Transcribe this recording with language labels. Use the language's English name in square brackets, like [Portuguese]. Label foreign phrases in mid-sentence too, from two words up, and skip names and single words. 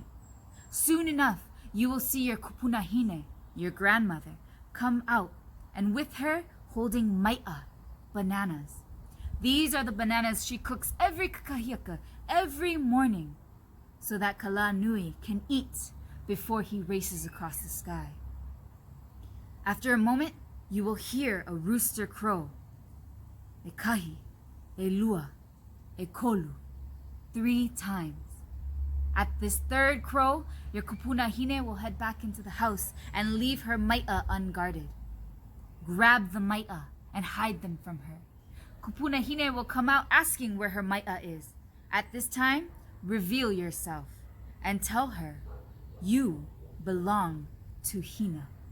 [English] Soon enough, you will see your kupunahine, your grandmother, come out, and with her holding mai'a, bananas. These are the bananas she cooks every kakahiaka, every morning, so that Kala'anui can eat before he races across the sky. After a moment, you will hear a rooster crow. [Hawaiian] E kahi, e lua, e kolu, 3 times. [English] At this third crow, your kupunahine will head back into the house and leave her mai'a unguarded. Grab the mai'a and hide them from her. Kupunahine will come out asking where her mai'a is. At this time, reveal yourself and tell her you belong to Hina.